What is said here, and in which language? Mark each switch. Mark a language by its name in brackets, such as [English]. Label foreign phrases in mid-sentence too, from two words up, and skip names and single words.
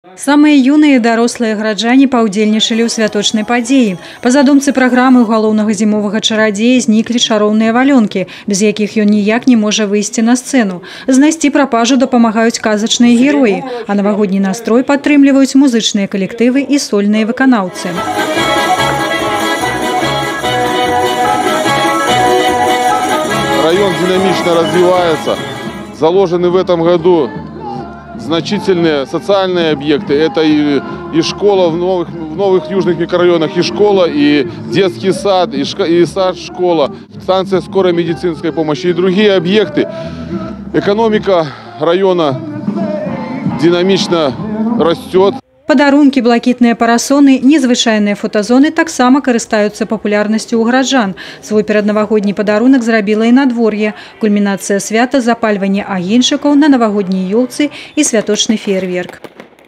[Belarusian] Самыя юныя і дарослыя граджане паўдзельнічалі ў святочнай падзеі. Па задумцы праграмы ў галоўнага зімовага чарадзея зніклі чароўныя валёнкі, без якіх ён ніяк не можа выйсці на сцэну. Знайсці прапажу дапамагаюць казачныя героі, а навагодні настрой падтрымліваюць музычныя калектывы і сольныя выканаўцы. [Russian] Район динамично развивается. Заложены в этом году значительные социальные объекты. Это и школа в новых южных микрорайонах, и школа, и детский сад, и сад-школа, станция скорой медицинской помощи и другие объекты. Экономика района динамично растет. [Belarusian] Падарункі, блакітныя парасоны, незвычайныя фотазоны таксама карыстаюцца папулярнасцю ў граджан. Свой пераднавагодні падарунак зрабіла і надвор'е. Кульмінацыя свята – запальванне агеньчыкаў на навагодняй ёлцы і святочны феерверк.